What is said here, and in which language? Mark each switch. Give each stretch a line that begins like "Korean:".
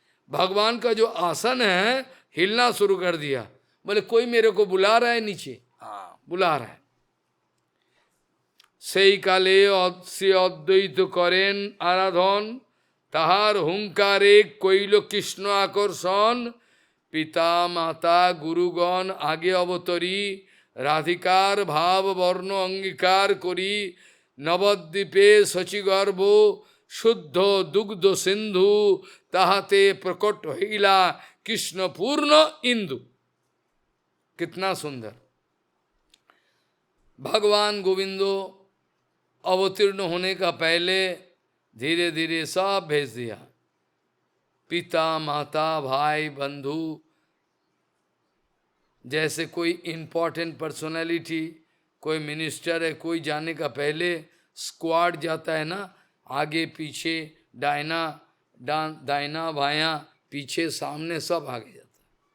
Hindi: भगवान का जो आसन है हिलना शुरू कर दिया। बोले कोई मेरे को बुला रहा है नीचे, हाँ बुला रहा है।
Bangla: সেই কালে শ্রী অদ্বৈত করেন আরাধন, তাহার হুঙ্কারে কইল কৃষ্ণ আকর্ষণ। পিতা মাতা গুরুগণ আগে অবতরী, রাধিকার ভাব বর্ণ অঙ্গীকার করি। নবদ্বীপে শচীগর্ভ শুদ্ধ দুগ্ধ সিন্ধু, তাহাতে প্রকট হইলা কৃষ্ণ পূর্ণ इंदु।
Hindi: कितना सुंदर। भगवान गोविंदो अवतीर्ण होने का पहले धीरे धीरे सब भेज दिया। पिता माता भाई बंधु, जैसे कोई इंपॉर्टेंट पर्सनालिटी, कोई मिनिस्टर है, कोई जाने का पहले स्क्वाड जाता है ना, आगे पीछे दाहिना बायां पीछे सामने सब आगे जाता है।